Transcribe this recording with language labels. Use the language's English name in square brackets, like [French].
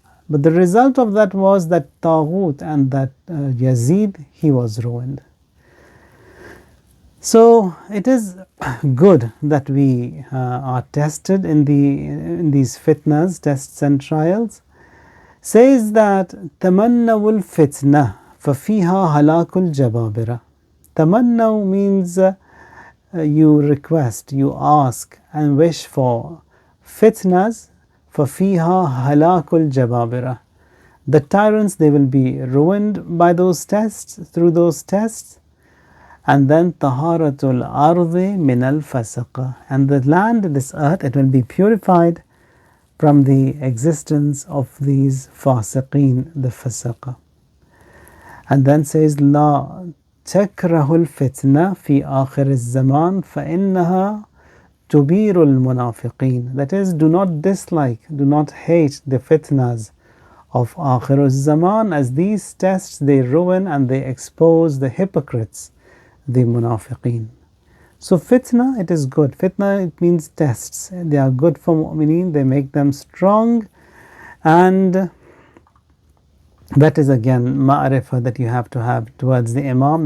[English] But the result of that was that Taghut and that Yazid, he was ruined. So it is good that we are tested in these fitnas, tests and trials. Says that [Arabic] تَمَنَّوُ الْفِتْنَةِ فَفِيهَا هَلَاكُ الْجَبَابِرَةِ. [English] Tamannaw means you request, you ask and wish for fitnas. [Arabic] فَفِيهَا هَلَاكُ الْجَبَابِرَةِ. [English] The tyrants, they will be ruined by those tests, through those tests. And then [Arabic] طَهَارَةُ الْأَرْضِ مِنَ الْفَسَقَةِ. [English] And the land, this earth, it will be purified from the existence of these fasiqeen, the fasaqa. And then says, [Arabic] لَا تَكْرَهُ الْفِتْنَةِ فِي آخِرِ الزَّمَانِ فَإِنَّهَا تُبِيرُ الْمُنَافِقِينَ. [English] That is, do not dislike, do not hate the fitnas of Akhirul Zaman, as these tests, they ruin and they expose the hypocrites, the munafiqeen. So fitna, it is good. Fitna, it means tests. They are good for mu'mineen, they make them strong, and that is again ma'rifah that you have to have towards the Imam.